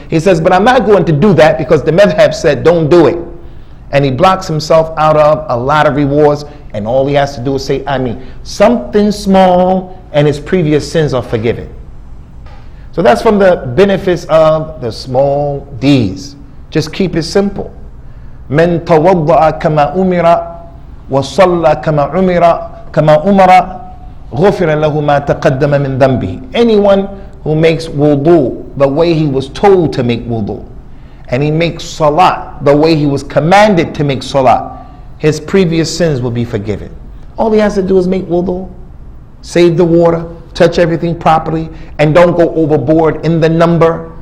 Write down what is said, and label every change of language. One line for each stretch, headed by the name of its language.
English: He says, but I'm not going to do that because the madhab said don't do it. And he blocks himself out of a lot of rewards, and all he has to do is say Ameen. Something small, and his previous sins are forgiven. So that's from the benefits of the small deeds. Just keep it simple.
Arabic: من توضأ كما أمر وصلى كما أمر غفر له ما تقدم من ذنبه.
English: Anyone who makes wudu the way he was told to make wudu, and he makes salat the way he was commanded to make salat, his previous sins will be forgiven. All he has to do is make wudu, save the water, touch everything properly, and don't go overboard in the number.